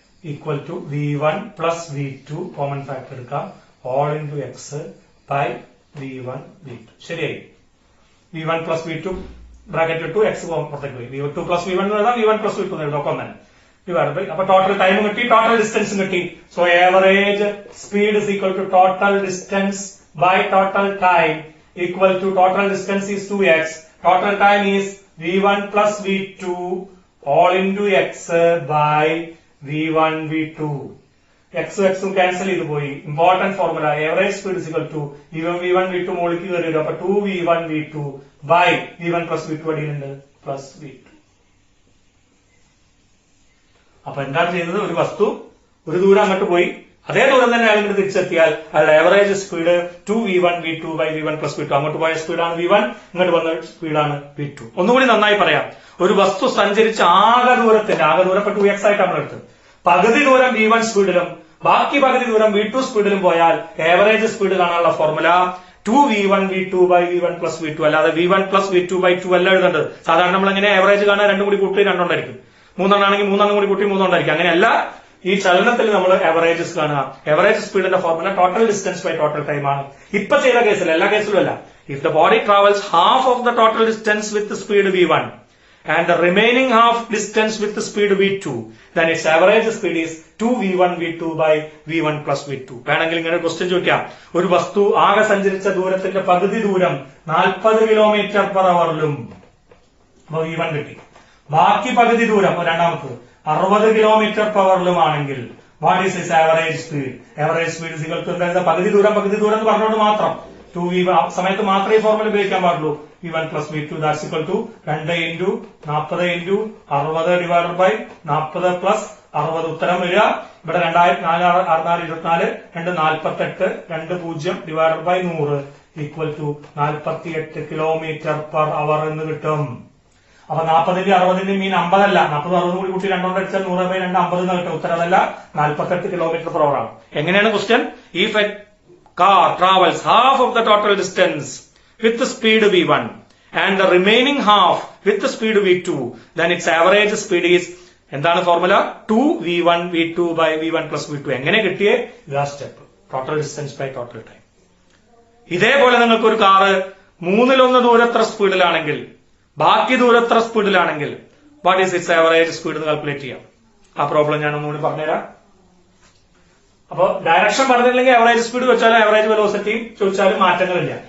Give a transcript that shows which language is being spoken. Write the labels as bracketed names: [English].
[English] Equal to v1 plus v2 common factor എടുക്കാം, all into x by v1 v2. ശരിയായി. [Malayalam] v1 plus v2 bracket ഇട്ടു, X പുറത്തേക്ക് പോയി. v2 plus v1 എഴുതാം, v1 plus v2 എഴുതാം, ഒക്കെ തന്നെ ഡിവൈഡ് ബൈ. അപ്പൊ ടോട്ടൽ ടൈമും കിട്ടി, ടോട്ടൽ ഡിസ്റ്റൻസും കിട്ടി. [English] So average speed is equal to total distance by total time equal to total distance is 2x. Total time is v1 plus v2 all into x by v1 v2. [Malayalam] x cancel ചെയ്തു പോയി. [English] important formula average speed is equal to v1 v2 [Malayalam] മോളിക്ക് കയറി വരും. [English] അപ്പൊ 2v1 v2 by v1 plus v2 [Malayalam] അടിയിലുണ്ട് [English] plus v2. [Malayalam] അപ്പൊ എന്താണ് ചെയ്യുന്നത്? ഒരു വസ്തു ഒരു ദൂരം അങ്ങോട്ട് പോയി അതേ ദൂരം തന്നെ അയാൾ ഇങ്ങോട്ട് തിരിച്ചെത്തിയാൽ അയാളുടെ average speed 2v1 v2 by v1 plus v2. അങ്ങോട്ട് പോയ സ്പീഡാണ് v1, ഇങ്ങോട്ട് വന്ന സ്പീഡാണ് v2. ഒന്നുകൂടി നന്നായി പറയാം. ഒരു വസ്തു സഞ്ചരിച്ച ആകെ ദൂരം 2x ആയിട്ട് നമ്മൾ എടുത്തത്. പകുതി ദൂരം v1 സ്പീഡിലും ബാക്കി പകുതി ദൂരം v2 സ്പീഡിലും പോയാൽ ആവറേജ് സ്പീഡ് കാണാനുള്ള formula 2v1 v2 by v1 plus v2 അല്ലാതെ v1 plus v2 by 2 അല്ല എഴുതേണ്ടത്. സാധാരണ നമ്മൾ എങ്ങനെ ആവറേജ് കാണാൻ രണ്ടും കൂടി കൂട്ടി രണ്ടുണ്ടായിരിക്കും. മൂന്നെണ്ണാണെങ്കിൽ മൂന്നെണ്ണം കൂടി കൂട്ടി മൂന്നുണ്ടായിരിക്കും. അങ്ങനെയല്ല ഈ ചലനത്തിൽ നമ്മൾ ആവറേജസ് കാണുക. Average സ്പീഡിന്റെ formula total distance by total time ആണ്. ഇപ്പൊ ചെയ്ത കേസിൽ എല്ലാ കേസിലും അല്ല. [English] If the body travels half of the total distance with speed v1 and the remaining half distance with the speed v2, then its average speed is 2v1 v2 by v1 plus v2. [Malayalam] വേണമെങ്കിൽ ഇങ്ങനെ question ചോദിക്കാം. ഒരു വസ്തു ആകെ സഞ്ചരിച്ച ദൂരത്തിന്റെ പകുതി ദൂരം 40 km/h v1 കിട്ടി. ബാക്കി പകുതി ദൂരം രണ്ടാമത്തത് 60 km/h ആണെങ്കിൽ [English] What is is average speed? [Malayalam] Average speed is equal to പകുതി ദൂരം എന്ന് പറഞ്ഞുകൊണ്ട് മാത്രം 2v സമയത്ത് മാത്രമേ ഈ ഫോർമുല ഉപയോഗിക്കാൻ പാടുള്ളൂ. [English] v1 plus v2 that's equal to 2 into 40 into 60 divided by 40 plus 60. [Malayalam] ഉത്തരം വരിക ഇവിടെ 2424 248 20 divided by 100 equal to 48 km/h എന്ന് കിട്ടും. അപ്പൊ 40ന്റെ 60ന്റെ മീൻ 50 അല്ല, 40 60 കൂടി കൂട്ടി 2 കൊണ്ട് അടിച്ചാൽ 100/2 50 എന്ന് കിട്ടും. ഉത്തരം അതല്ല, 48 km/h ആണ്. എങ്ങനെയാണ് question? [English] if a car travels half of the total distance with the speed v1 and the remaining half with the speed v2, then its average speed is [Malayalam] എന്താണ് formula? [English] 2v1 v2 by v1 plus v2. [Malayalam] എങ്ങനെ കിട്ടിയേ? ഇതാ step, total distance by total time. ഇതേപോലെ നിങ്ങൾക്ക് ഒരു car 1/3 ദൂരത്ര സ്പീഡിലാണെങ്കിൽ ബാക്കി ദൂരത്ര സ്പീഡിലാണെങ്കിൽ [English] what is its average speed [Malayalam] എന്ന് calculate ചെയ്യാം. ആ പ്രോബ്ലം ഞാൻ ഒന്നുകൂടി പറഞ്ഞുതരാം. അപ്പൊ ഡയറക്ഷൻ പറഞ്ഞില്ലെങ്കിൽ ആവറേജ് സ്പീഡ് വെച്ചാലും ആവറേജ് വെലോസിറ്റി ചോദിച്ചാലും മാറ്റങ്ങളില്ല.